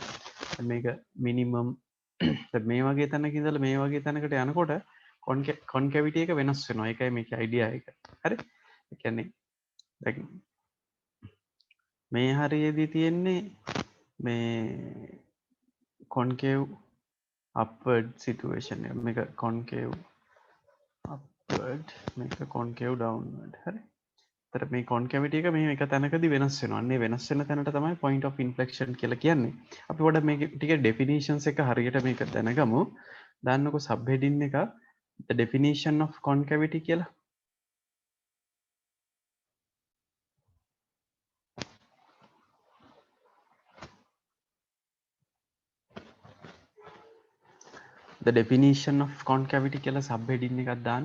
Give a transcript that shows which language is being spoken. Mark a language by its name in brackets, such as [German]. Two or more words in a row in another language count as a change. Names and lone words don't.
[Sinhala] මේක මිනිමම් මේ වගේ තැනක ඉඳලා මේ වගේ තැනකට යනකොට කොන්කැවිටි එක වෙනස් වෙනවා. ඒකයි මේකේ අයිඩියා එක. හරි? ඒ කියන්නේ දැන් මේ හරියේදී තියෙන්නේ මේ [English] concave upward situation [Sinhala] එක. මේක [English] concave upward [Sinhala] මේක [English] concave downward. [Sinhala] හරි. ඒතර මේ concavity එක මේ එක තැනකදී වෙනස් වෙනවා. අන්නේ වෙනස් වෙන තැනට තමයි [English] point of inflection [Sinhala] කියලා කියන්නේ. අපි පොඩ්ඩක් මේක ටික definitions එක හරියට මේක දැනගමු. දාන්නකො [English] sub heading [Sinhala] එක [English] the definition of concavity [Sinhala] කියලා. [English] the definition of concavity [Sinhala] කියලා [English] sub heading [Sinhala] එකක් දාන්න.